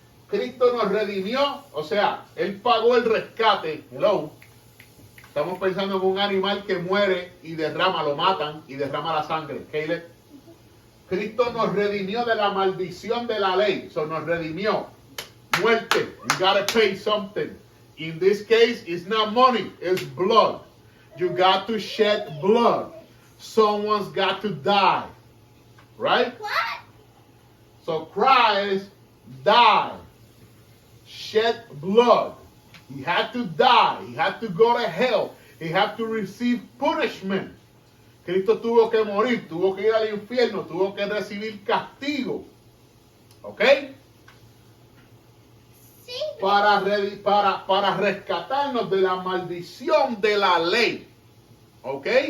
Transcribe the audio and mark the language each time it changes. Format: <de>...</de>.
<es>Cristo nos redimió, o sea, Él pagó el rescate. Hello. Estamos pensando en un animal que muere y lo matan y derrama la sangre. Caleb. Cristo nos redimió de la maldición de la ley. So nos redimió. Muerte.</es> <en>You gotta pay something. In this case, it's not money, it's blood. You got to shed blood. Someone's got to die. Right? What? So Christ die, shed blood. He had to die. He had to go to hell. He had to receive punishment.</en> <es>Cristo tuvo que morir, tuvo que ir al infierno, tuvo que recibir castigo. ¿Ok? Para rescatarnos de la maldición de la ley. ¿Ok?</es>